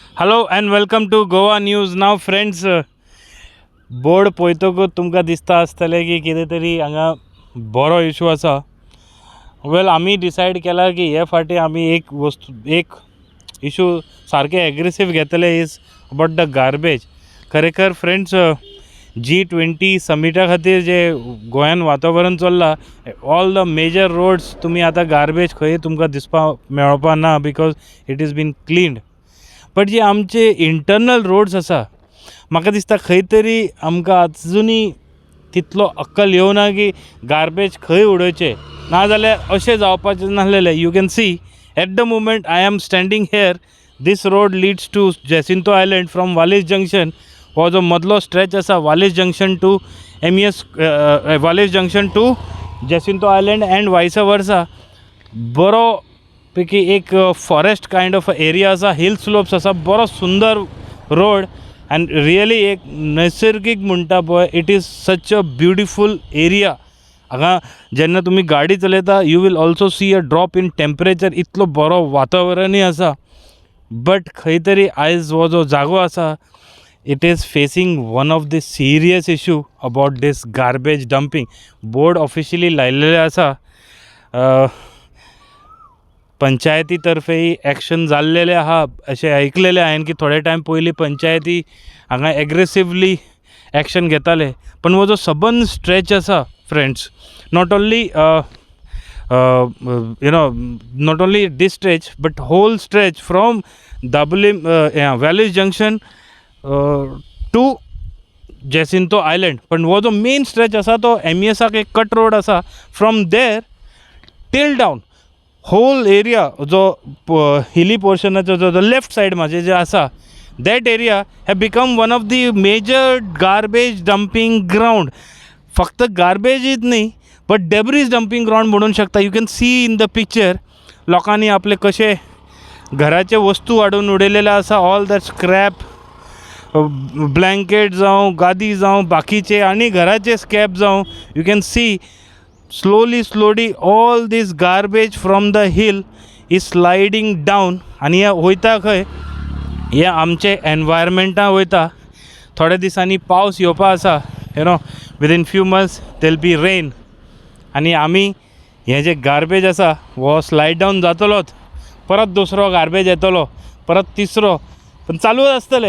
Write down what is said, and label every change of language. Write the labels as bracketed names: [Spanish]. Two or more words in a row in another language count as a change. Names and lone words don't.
[English] Hello and welcome to Goa News. Now friends, [Konkani] बोर्ड पळयतकूच तुमकां दिसता आसतलें की कितें तरी हांगा बरो इशू आसा. वेल आमी डिसायड केला की हे फाटी आमी एक इशू सारके एग्रेसीव घेतले [English] is about the garbage. [Konkani] खरेखर फ्रेंड्स, G20 समिटा खातीर जे गोंयान वातावरण चल्लां, [English] all the major roads [Konkani] तुमी आतां गार्बेज खंय तुमकां दिसपा मेळपा ना [English] because it is been cleaned. [Konkani] बट जे आमचे [English] internal roads [Konkani] आसा, म्हाका दिसता खंय तरी आमकां आजुनी तितलो अक्कल येवना की गार्बेज खंय उडोवचें, नाजाल्यार अशें जावपाचें नासलेलें. [English] You can see at the moment I am standing here, this road leads to Jacinto Island from Vallis Junction. [Konkani] हो जो मदलो स्ट्रेच आसा [English] Vallis Junction to Vallis Junction to Jacinto Island and vice versa, [Konkani] बरो पैकी एक [English] forest kind of area [Konkani] आसा, [English] hill slopes [Konkani] आसा, बरो सुंदर [English] road and really [Konkani] एक नैसर्गिक म्हणटा पळय, [English] it is such a beautiful area. [Konkani] हांगा जेन्ना तुमी गाडी चलयता [English] you will also see a drop in temperature. [Konkani] इतलो बरो वातावरणूय आसा. बट खंय तरी आयज हो जो जागो आसा, [English] It is facing one of the serious issue about this garbage dumping. [Konkani] बोर्ड ऑफिशियली लायलेले आसा. पंचायती तर्फेय एक्शन जाल्लेलें आहा अशें आयकलेलें हांवें की थोडे टायम पयलीं पंचायती हांगा [English] aggressively action [Konkani] घेताले. पण हो जो सबंद स्ट्रेच आसा फ्रेंड्स, [English] Not only not only this stretch but whole stretch from Dabolim Vallis Junction to Jacinto Island. [Konkani] पण हो जो [English] main stretch [Konkani] आसा तो MESाक एक [English] cut road [Konkani] आसा. [English] from there till down whole area [Konkani] जो हिली पोर्शनाचो जो [English] left side [Konkani] म्हाजे जे आसा, [English] that area have become one of the major garbage dumping ground. [Konkani] फक्त गार्बेजीच न्ही बट [English] debris dumping ground [Konkani] म्हणूंक शकता. [English] you can see in the picture [Konkani] लोकांनी आपले कशे घराचे वस्तू हाडून उडयलेले आसा. [English] all that scrap, [Konkani] ब्लँकेट जावं, गादी जावं, बाकीचे आनी घराचे स्क्रॅप जावं, [English] you can see slowly all this garbage from the hill is sliding down. [Konkani] आणि हे वयता खंय, हे आमचे एनवायरमेंटा वयता. थोड्या दिसांनी पावस येवपा आसा, [English] within few months there'll be rain. [Konkani] आनी आमी हे जे गार्बेज आसा हो स्लायड डावन जातलोच, परत दुसरो गार्बेज येतलो, परत तिसरो, पण चालूच आसतले.